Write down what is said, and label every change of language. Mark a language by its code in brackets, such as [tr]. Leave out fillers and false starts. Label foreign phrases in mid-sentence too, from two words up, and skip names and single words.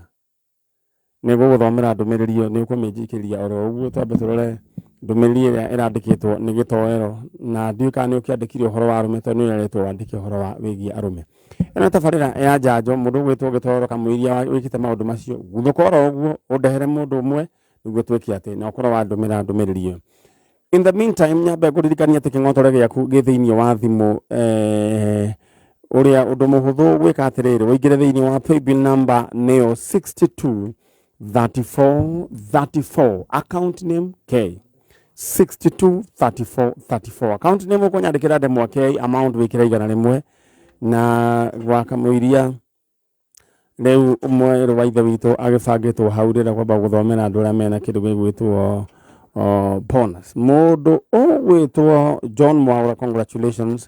[ki] Nĩgũgũthomera ndũmĩrĩri ĩyo nĩ ũkũmĩnjikĩria oro ũguo twambe tũrore ndũmĩrĩri ĩrĩa ĩrandĩkĩtwo nĩ gĩtoero na ndiũĩ kana nĩ ũkĩandĩkire ũhoro wa arũme tondũ nĩ ũretwo wandĩke ũhoro wa wĩgiĩ arũme. Ĩno tabarĩra ya njanjo mũndũ gwĩtwo gĩtoero kamũiria wĩkĩte maũndũ macio guthũka oro ũguo ũndehere mũndũ ũmwe nĩguo twĩke atĩ na ũkorwo wandũmĩra ndũmĩrĩri ĩyo. [en] In the meantime [ki] nyambe kũririkania atĩ kĩng'otore gĩaku gĩ thĩinĩ wa thimũ ũrĩa ũndũ mũhũthũ gwĩka atĩrĩrĩ ũingĩre thĩinĩ wa [en] paybill number [ki] nĩyo 623434 [en] account name K 623434 account name [ki] ko nyandikira de mwake amount wikira igana rimwe na gwaka muiria rĩu ũmwe wa ithe witũ agĩbangĩtwo hau rĩrĩa kwamba gũthomera andũ arĩa mena kĩndũ gĩgwĩtwo bonus. Mũndũ ũgwĩtwo John Mwaura, congratulations.